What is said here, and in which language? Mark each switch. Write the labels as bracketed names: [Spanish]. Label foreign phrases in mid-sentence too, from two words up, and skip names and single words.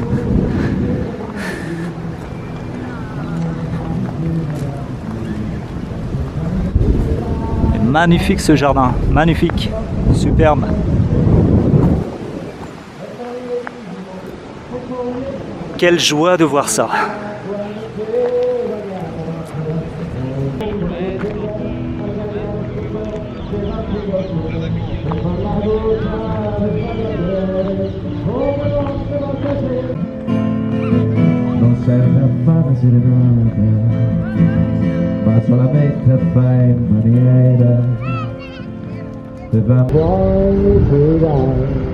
[French] Magnifique ce jardin, magnifique, superbe. Quelle joie de voir ça. [Italian] Non serve a fare una serenata, ma solamente a fare in maniera per far puoi curare.